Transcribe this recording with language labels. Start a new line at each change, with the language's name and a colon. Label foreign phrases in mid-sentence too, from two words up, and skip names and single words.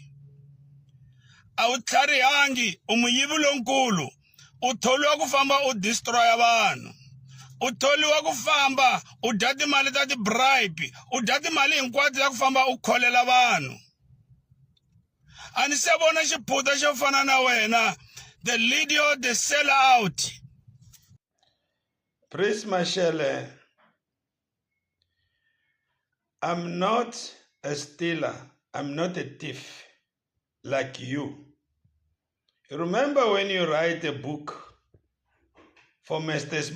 Tsonga: A wu tlharihangi, u muyivi lonkulu. U tholiwa ku famba u destroya vanhu. U tholiwa ku famba u dya timali ta ti-bribe, u dya timali hinkwato ta ku famba u kholela vanhu. A ni se vona xiphuta xo fana na wena,
English: the leader, the sell out. Prince Mashele, I'm not a stealer, I'm not a thief like you. Remember when you write a book for Mr.